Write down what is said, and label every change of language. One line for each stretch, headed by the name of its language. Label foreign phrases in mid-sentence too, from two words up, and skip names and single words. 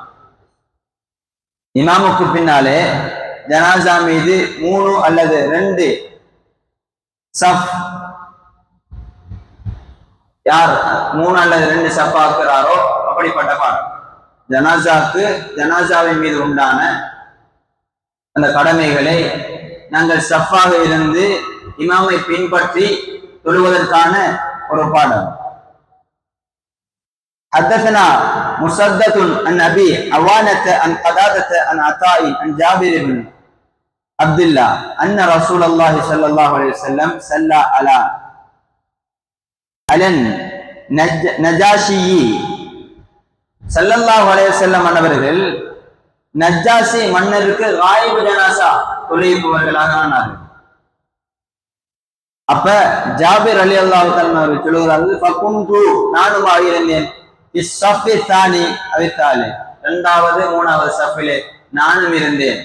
Tamil: இமாமுக்கு பின்னாலே ஜனாஸா மீது 3 அல்லது 2 சஃப், யார் 3 அல்லது 2 சஃப் ஆக்குறாரோ அப்படிப்பட்ட பாடம். ஜனாஸாவின் மீது உண்டான அந்த கடமைகளை நாங்கள் சஃபாக இருந்து இமாமை பின்பற்றி தொழுவதற்கான ஒரு பாடம்.
Arabic: حدثنا مسدد عن أبي عوانة عن قتادة عن عطاء عن جابر بن عبد الله أن رسول الله صلى الله عليه وسلم صلى على النجاشي صلى الله عليه وسلم
Tamil: அவர்கள் நஜ்ஜாசி மன்னருக்கு காயிபு ஜனாசா தொழுவிப்பவர்களாக ஆனார்கள். அப்ப ஜாபிர்
Arabic: رضي الله تعالى
Tamil: அவர்கள் சொல்கிறார்கள், ஃபகுந்து நானுமாக இருந்தேன்,
Arabic: الصف الثاني
Tamil: அவித்தாலே 2வது 3வது சஃபிலே நானும் இருந்தேன்.